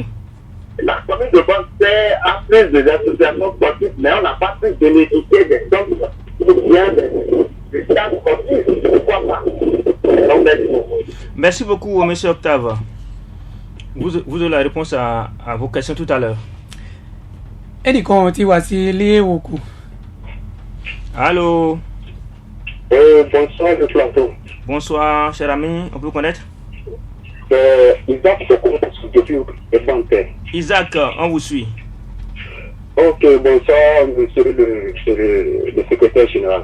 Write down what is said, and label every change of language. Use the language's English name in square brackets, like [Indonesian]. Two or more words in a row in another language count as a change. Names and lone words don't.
[French] La commune de Bonne-Terre a plus des associations sportives, mais on n'a pas pu bénéficier des sommes ou bien des stades sportifs. Pourquoi pas? Merci beaucoup, M. Octave. Vous avez la réponse à vos questions tout à l'heure. [Yoruba] Ẹnìkan tí wá sí ilé òkú. [French] Allô. Bonsoir, le plateau. Bonsoir, cher ami. On peut vous connaître? Isaac depuis Bonne-Terre. Isaac, on vous suit. Ok, bonsoir, monsieur le secrétaire général.